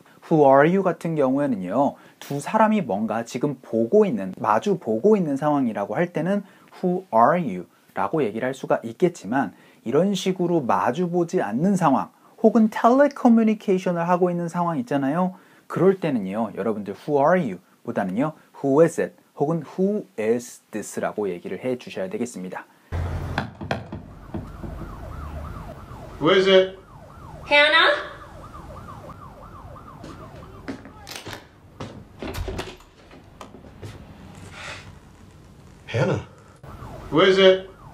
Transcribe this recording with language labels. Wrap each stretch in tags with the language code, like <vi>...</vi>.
<en>who are you</en> <ko>같은 경우에는요, 두 사람이 뭔가 지금 마주 보고 있는 상황이라고 할 때는 who are you? 라고 얘기를 할 수가 있겠지만 이런 식으로 마주 보지 않는 상황 혹은 텔레커뮤니케이션을 하고 있는 상황 있잖아요. 그럴 때는요, 여러분들</ko> <en>who are you?</en> <ko>보다는요,</ko> <en>who is it? 혹은 who is this?</en> <ko>라고 얘기를 해 주셔야 되겠습니다.</ko> <en>Who is it? Hannah? Hannah. Who is it?</en>